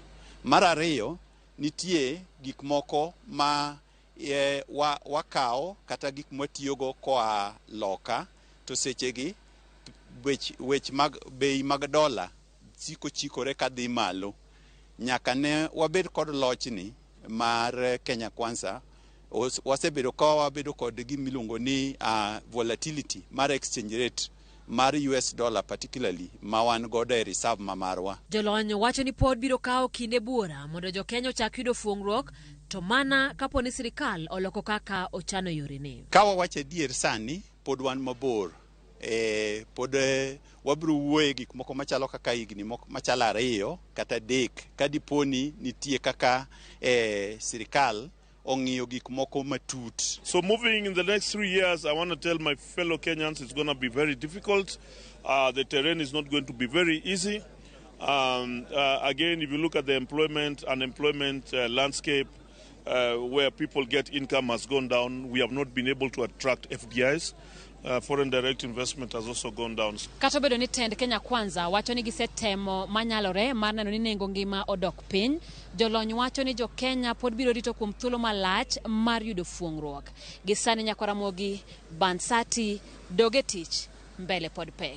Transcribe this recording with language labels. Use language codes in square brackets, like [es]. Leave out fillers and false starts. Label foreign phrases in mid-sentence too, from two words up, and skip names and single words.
[luo] Mar ariyo, nitie gik moko ma wakao kata gik mwatiyogo koa loka to sechegi weche mag bei mag dola chikore kadhi malo. Nyaka ne wabed kod lochni mar Kenya Kwanza, wasebedo ka wabedo kod gimiluongo ni volatility mar [en] exchange rate [luo] mar US dollar particularly ma wan godo e reserve ma marwa. Jolony wacho ni pod biro kawo kinde buora mondo jo Kenya ochak yudo fuong'ruok to mana kapo ni sirikal oloko kaka ochano yorene. Ka wawacho adier sani pod wan mabor. Pod wabiro wuoye gik moko machalo kaka higni machalo 2 kata 3 ka diponi nitie kaka sirikal ong'iyo gik moko matut. [en] So moving in the next 3 years, I want to tell my fellow Kenyans it's going to be very difficult. The terrain is not going to be very easy. Again, if you look at the unemployment landscape, where people get income has gone down. We have not been able to attract FDIs. Foreign direct investment has also gone down. [luo] Kata bedo ni tend Kenya Kwanza wacho ni gisetemo manyalore mar neno ni nengo ngima odok piny, jolony wacho ni jo Kenya pod biro rito kuom thuolo malach mar yudo fuong'ruok. Gisani Ramogi, Bansati, doge tich, mbele pod pek.